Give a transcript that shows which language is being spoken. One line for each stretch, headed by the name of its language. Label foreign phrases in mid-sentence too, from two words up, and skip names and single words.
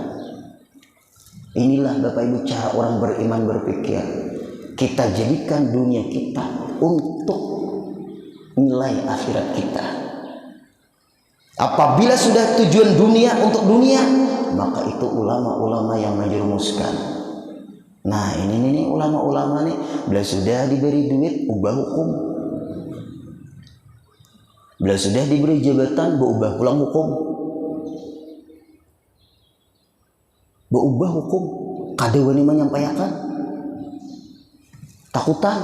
Indonesian: Inilah Bapak Ibu cara orang beriman berpikir. Kita jadikan dunia kita untuk nilai akhirat kita. Apabila sudah tujuan dunia untuk dunia, maka itu ulama-ulama yang menjerumuskan.
Banjar: Nah ini ulama-ulama nih, bila sudah diberi duit ubah hukum, bila sudah diberi jabatan berubah pulang hukum, berubah hukum, kada wani menyampaikan, takutan.